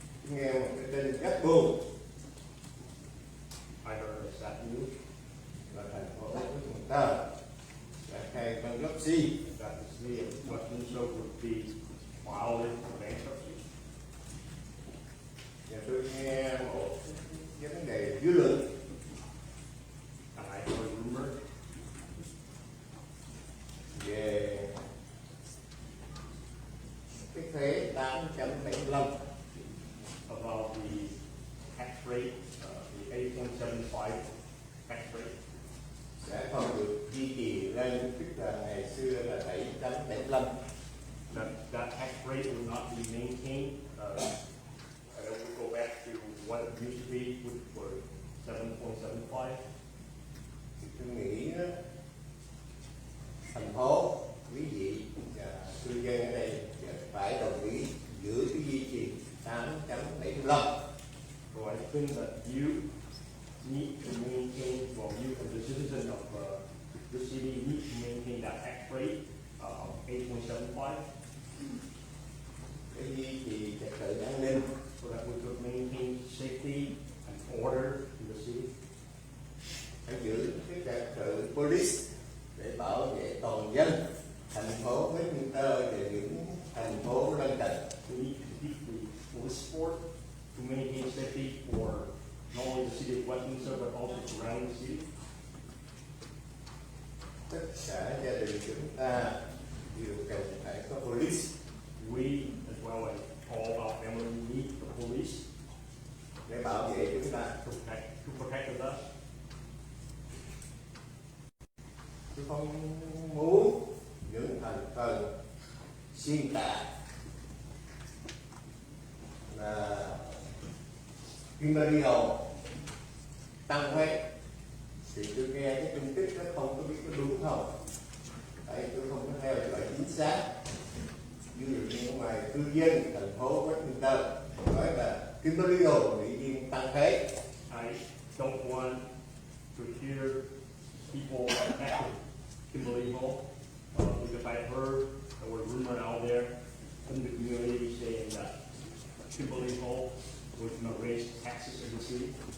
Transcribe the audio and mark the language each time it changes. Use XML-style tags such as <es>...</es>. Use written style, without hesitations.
<vi>Nghe một cái tin rất buồn</vi> <en>I heard a sad news</en> <vi>là thành phố Westminster đã khai bankruptcy.</vi> <en>that the city of Westminster would be filed into bankruptcy.</en> <vi>Và tôi nghe một vấn đề dư luận</vi> <en>And I heard a rumor</en> <vi>về cái thuế 8.75</vi> <en>about the tax rate, the 8.75 tax rate.</en> <vi>sẽ không được duy trì lên, tức là ngày xưa là 7.75.</vi> <en>That tax rate will not be maintained. I will go back to what it used to be, which were 7.75.</en> <vi>Thì tôi nghĩ đó, thành phố, quý vị và cư dân ở đây phải đồng ý giữ cái duy trì 8.75.</vi> <en>So I think that you need to maintain, well, you as a citizen of the city need to maintain that tax rate of 8.75.</en> <vi>Cái gì thì trật tự an ninh,</vi> <en>so that we could maintain safety and order in the city.</en> <vi>phải giữ cái trật tự police để bảo vệ toàn dân thành phố Westminster và những thành phố lân cận.</vi> <en>We need to keep the police force to maintain safety for not only the city of Westminster but also surrounding the city.</en> <vi>Tất cả gia đình chúng ta đều cần phải có police.</vi> <en>We, as well as all our family, need the police</en> <vi>để bảo vệ chúng ta,</vi> <en>to protect us.</en> <vi>Tôi không muốn những thành phần xuyên tạc là Kimberly tăng thuế thì tôi nghe cái tin tức đó không có biết có đúng không, tại tôi không có theo dõi chính xác. Ví dụ như ngoài cư dân thành phố Westminster nói là Kimberly bị viên tăng thuế.</vi> <en>I don't want to hear people attacking Kimberly Hall because I heard there were rumors out there in the community saying that Kimberly Hall was going to raise taxes in the city.</en>